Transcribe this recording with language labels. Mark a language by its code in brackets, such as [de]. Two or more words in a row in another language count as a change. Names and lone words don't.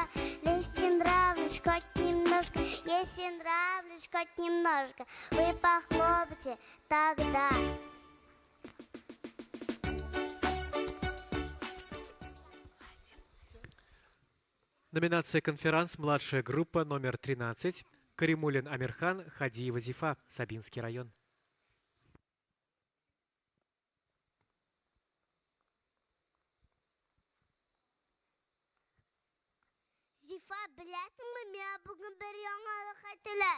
[ru] Если нравлюсь хоть немножко, если нравлюсь хоть немножко, вы похлопайте тогда. Номинация «Конферанс. Младшая группа номер 13». Каримулин Амирхан, Хадиева Зифа, Сабинский район. [tt] Зифа, беләсеңме, миңа бүген бер яңалык әйттеләр.